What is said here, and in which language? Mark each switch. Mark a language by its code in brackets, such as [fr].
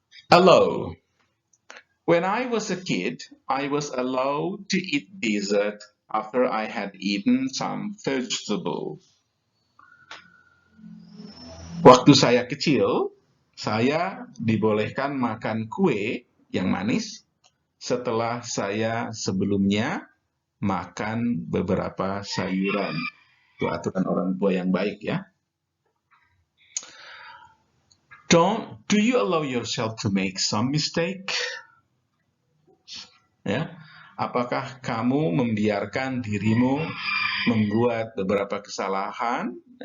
[en] Allow. When I was a kid, I was allowed to eat dessert after I had eaten some vegetables. [id] Waktu saya kecil, saya dibolehkan makan kue yang manis setelah saya sebelumnya makan beberapa sayuran. Itu aturan orang tua yang baik ya. [en] Do you allow yourself to make some mistake? [id] Ya, apakah kamu membiarkan dirimu membuat beberapa kesalahan?